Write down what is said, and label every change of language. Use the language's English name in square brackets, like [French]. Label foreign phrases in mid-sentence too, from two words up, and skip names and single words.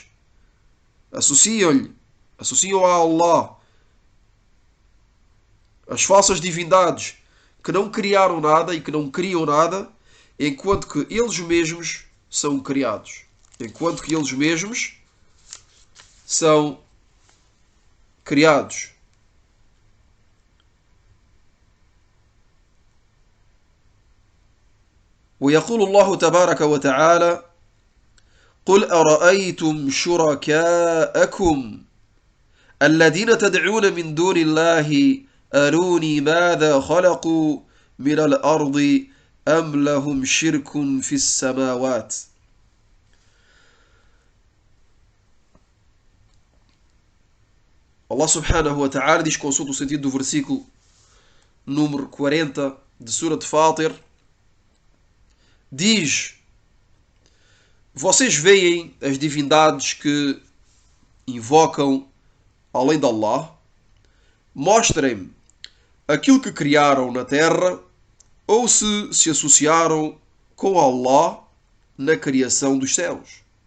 [Portuguese] Associam a Allah as falsas divindades que não criaram nada e que não criam nada, enquanto que eles mesmos são criados. Enquanto que eles mesmos são criados. [Arabic] ويقول الله تبارك وتعالى: قل أرأيتم شركاءكم الذين تدعون من دون الله أروني ماذا خلقوا من الأرض أم لهم شرك في السماوات. الله سبحانه وتعالى [Portuguese] diz, consulta o sentido do versículo número 40 de Surat Fatir, diz: vocês veem as divindades que invocam além de Allah? Mostrem-me aquilo que criaram na terra, ou se associaram com Allah na criação dos céus.